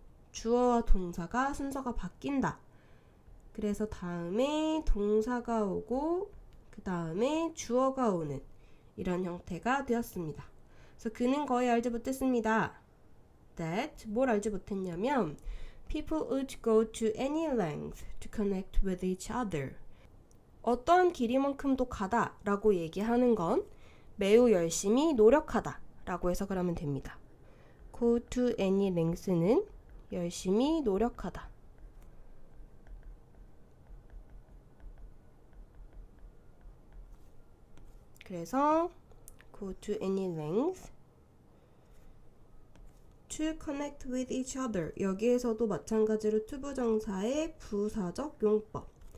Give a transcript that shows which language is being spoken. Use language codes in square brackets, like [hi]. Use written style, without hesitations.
[ko] 주어와 동사가 순서가 바뀐다. 그래서 다음에 동사가 오고 그 다음에 주어가 오는 이런 형태가 되었습니다. 그래서 그는 거의 알지 못했습니다. [en] That, [ko] 뭘 알지 못했냐면 [en] People would go to any length to connect with each other. [ko] 어떠한 길이만큼도 가다 라고 얘기하는 건 매우 열심히 노력하다 라고 해석을 하면 됩니다. [en] Go to any length는 [ko] 열심히 노력하다. [en] 그래서 go to any length to connect with each other. [ko] 여기에서도 마찬가지로 to 부정사의 부사적 용법.